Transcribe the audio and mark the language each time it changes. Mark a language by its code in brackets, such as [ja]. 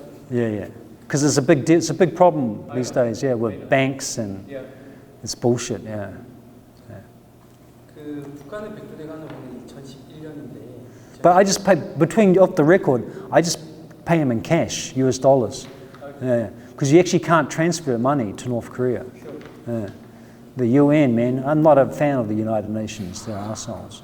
[en] Yeah. Because it's a big problem these days, yeah, with banks and it's bullshit, yeah. [ko] 그 북한의 백두대간은 오늘 2011년인데. [en] But I just pay, off the record, I just pay them in cash, US dollars. Yeah. Because you actually can't transfer money to North Korea. Yeah. The UN, man, I'm not a fan of the United Nations, they're assholes.